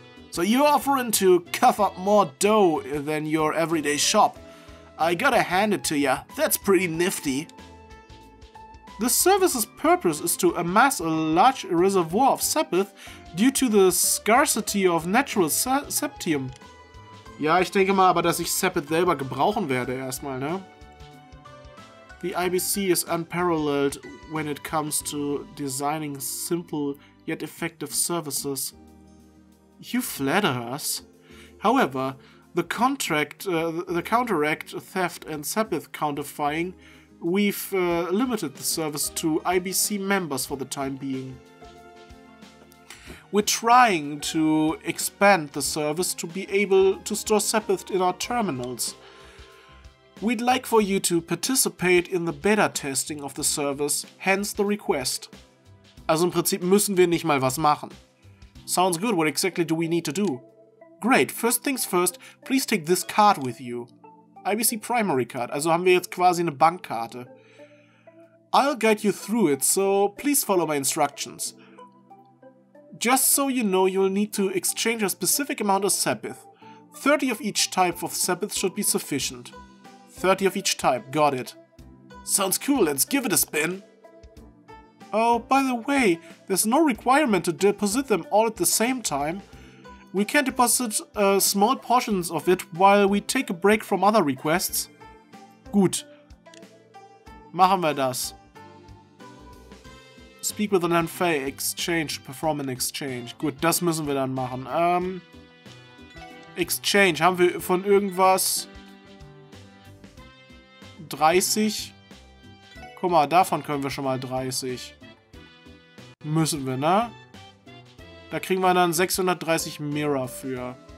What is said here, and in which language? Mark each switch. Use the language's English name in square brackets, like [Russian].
[English] So you're offering to cough up more dough than your everyday shop. I gotta hand it to ya, that's pretty nifty. The service's purpose is to amass a large reservoir of sapith due to the scarcity of natural septium. [German] Ja, ich denke mal aber, dass ich Sapith selber gebrauchen werde erstmal, ne? [English] The IBC is unparalleled when it comes to designing simple yet effective services. You flatter us. However, the counteract theft and sapith counterfeiting, we've limited the service to IBC members for the time being. We're trying to expand the service to be able to store sapith in our terminals. We'd like for you to participate in the beta testing of the service, hence the request. [German] Also im Prinzip müssen wir nicht mal was machen. [English] Sounds good, what exactly do we need to do? Great, first things first, please take this card with you. [German] IBC Primary Card, also haben wir jetzt quasi eine Bankkarte. [English] I'll guide you through it, so please follow my instructions. Just so you know, you'll need to exchange a specific amount of sapith. 30 of each type of sapith should be sufficient. 30 of each type, got it. Sounds cool, let's give it a spin. Oh, by the way, there's no requirement to deposit them all at the same time. We can deposit small portions of it while we take a break from other requests. [German] Gut. Machen wir das. [English] Speak with an unfair exchange, perform an exchange. [German] Gut, das müssen wir dann machen. Exchange, haben wir von irgendwas 30? Guck mal, davon können wir schon mal 30. Müssen wir, ne? Da kriegen wir dann 630 Mirror für.